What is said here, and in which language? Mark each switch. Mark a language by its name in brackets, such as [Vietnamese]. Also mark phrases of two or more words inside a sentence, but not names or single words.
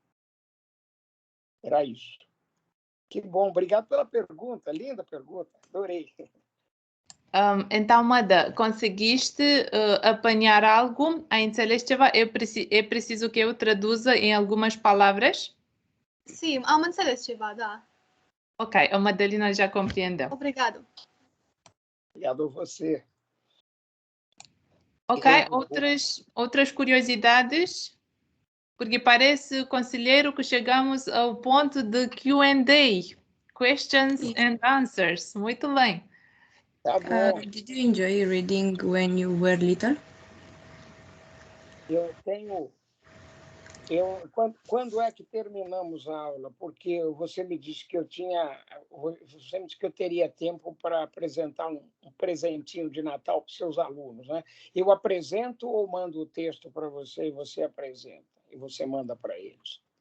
[Portuguese] Era isso. Que bom, obrigado pela pergunta, linda pergunta, adorei. Então, Mada, conseguiste apanhar algo? A Celesteva, é preciso que eu traduza em algumas palavras? Sim, [Romanian] am înțeles ceva, da. [Portuguese] Ok, a Madalina já compreendeu. Obrigado. Obrigado a você. Ok, outras curiosidades? Porque parece, conselheiro, que chegamos ao ponto de Q&A, [English] questions and answers. [Portuguese] Muito bem. Tá bom. [English] Did you enjoy reading when you were little? [Portuguese] Quando é que terminamos a aula? Porque você me disse que você me disse que eu teria tempo para apresentar um presentinho de Natal para os seus alunos, né? Eu apresento ou mando o texto para você e você apresenta e você manda para eles?